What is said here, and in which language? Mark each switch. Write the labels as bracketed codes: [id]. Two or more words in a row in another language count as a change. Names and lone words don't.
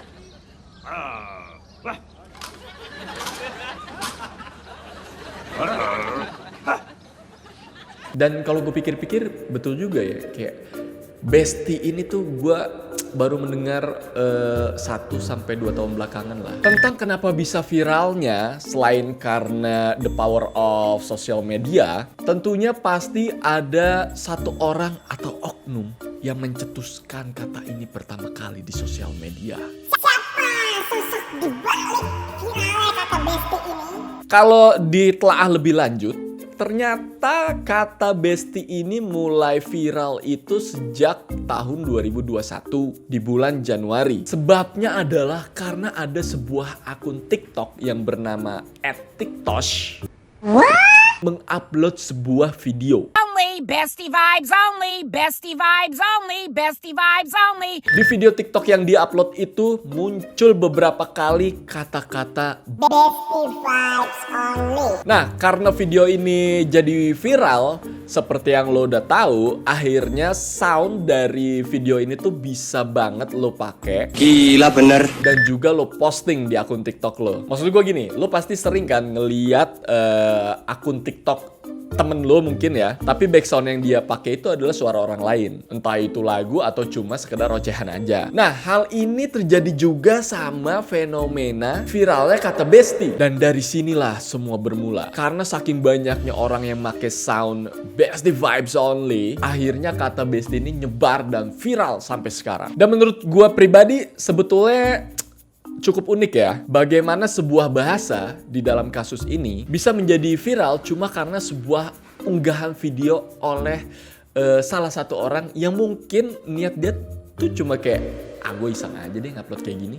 [id] Dan kalau gue pikir-pikir betul juga ya, kayak bestie ini tuh gue baru mendengar 1-2 tahun belakangan lah. Tentang kenapa bisa viralnya, selain karena [en] the power of social media, [id] tentunya pasti ada satu orang atau oknum yang mencetuskan kata ini pertama kali di sosial media. Siapa sosok di balik viralnya kata bestie ini? Kalau ditelaah lebih lanjut, ternyata kata bestie ini mulai viral itu sejak tahun 2021 di bulan Januari. Sebabnya adalah karena ada sebuah akun TikTok yang bernama @tiktosh mengupload sebuah video. [en] Only bestie vibes only, bestie vibes only, bestie vibes only. [id] Di video TikTok yang diupload itu muncul beberapa kali kata-kata [en] Bestie vibes only. [id] Nah, karena video ini jadi viral, seperti yang lo udah tahu, akhirnya sound dari video ini tuh bisa banget lo pakai Gila bener. dan juga lo posting di akun TikTok lo. Maksud gue gini, lo pasti sering kan ngeliat akun TikTok temen lo mungkin ya, tapi background yang dia pakai itu adalah suara orang lain, entah itu lagu atau cuma sekedar ocehan aja. Nah, hal ini terjadi juga sama fenomena viralnya kata bestie, dan dari sinilah semua bermula. Karena saking banyaknya orang yang make [en] sound bestie vibes only, [id] akhirnya kata bestie ini nyebar dan viral sampai sekarang. Dan menurut gua pribadi sebetulnya cukup unik ya, bagaimana sebuah bahasa di dalam kasus ini bisa menjadi viral cuma karena sebuah unggahan video oleh salah satu orang yang mungkin niat dia tuh cuma kayak, gue iseng aja deh ngupload kayak gini.